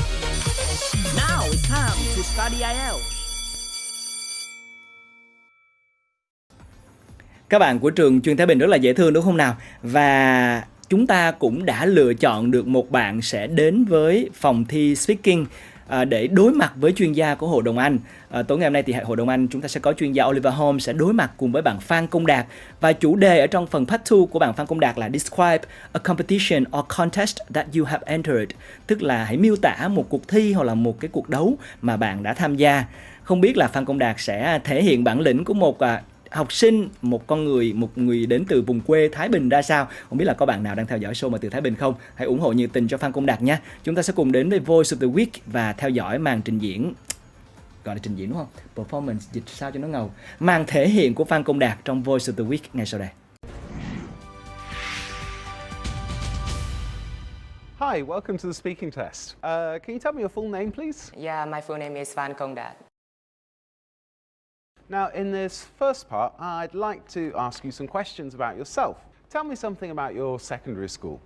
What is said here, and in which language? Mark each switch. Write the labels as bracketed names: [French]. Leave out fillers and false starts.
[English] Now it's time to study IELTS. [Vietnamese] Các bạn của trường Truyền Thái Bình rất là dễ thương đúng không nào? Và chúng ta cũng đã lựa chọn được một bạn sẽ đến với phòng thi Speaking để đối mặt với chuyên gia của Hội đồng Anh. Tối ngày hôm nay thì Hội đồng Anh chúng ta sẽ có chuyên gia Oliver Holmes sẽ đối mặt cùng với bạn Phan Công Đạt. Và chủ đề ở trong phần part 2 của bạn Phan Công Đạt là [English] Describe a competition or contest that you have entered. [Vietnamese] Tức là hãy miêu tả một cuộc thi hoặc là một cái cuộc đấu mà bạn đã tham gia. Không biết là Phan Công Đạt sẽ thể hiện bản lĩnh của một học sinh, một người đến từ vùng quê Thái Bình ra sao. Không biết là có bạn nào đang theo dõi show mà từ Thái Bình không? Hãy ủng hộ nhiệt tình cho Phan Công Đạt nha. Chúng ta sẽ cùng đến với Voice of the Week và theo dõi màn trình diễn, gọi là trình diễn đúng không? Performance, dịch sao cho nó ngầu. Màn thể hiện của Phan Công Đạt trong Voice of the Week ngay sau đây. [English] Hi, welcome to the speaking test. Can you tell me your full name, please? Yeah, my full name is Phan Công Đạt. Now, in this first part, I'd like to ask you some questions about yourself. Tell me something about your secondary school.